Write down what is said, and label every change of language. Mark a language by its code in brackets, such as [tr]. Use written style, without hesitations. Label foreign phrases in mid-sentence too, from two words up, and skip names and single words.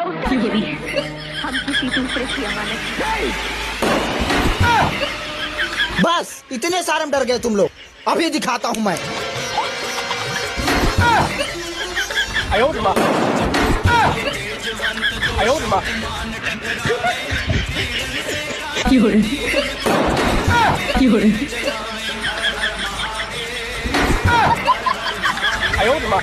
[hi] हम किसी दूसरे की अमानत। बस इतने सारे में डर गए तुम लोग, अभी दिखाता हूँ मैं। [zh] 哎呦我的妈！哎呦我的妈！有人，有人，哎呦我的妈！